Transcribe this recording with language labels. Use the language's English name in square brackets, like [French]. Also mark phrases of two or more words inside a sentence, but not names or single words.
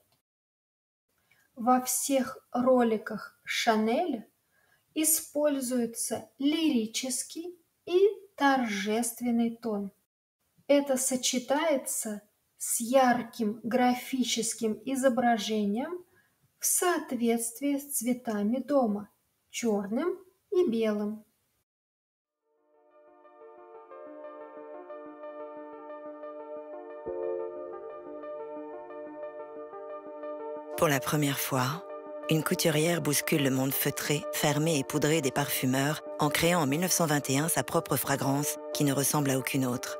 [Russian] Во всех роликах Шанеля используется лирический и торжественный тон. Это сочетается с ярким графическим изображением в соответствии с цветами дома – черным и белым. [French] Pour la première fois, une couturière bouscule le monde feutré, fermé et poudré des parfumeurs en créant en 1921 sa propre fragrance qui ne ressemble à aucune autre.